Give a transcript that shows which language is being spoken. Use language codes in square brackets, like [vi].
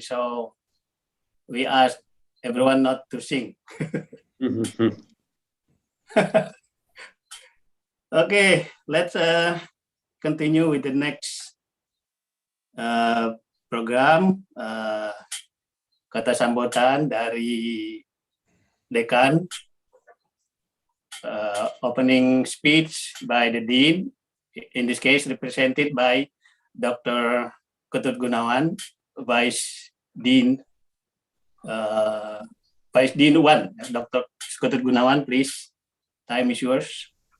[en] So we asked everyone not to sing. Okay, let's continue with the next program. [id] Kata sambutan dari dekan. [en] opening speech by the Dean, in this case represented by Dr. Ketut Gunawan, Vice Dean 1. Dr. Ketut Gunawan, please. Time is yours.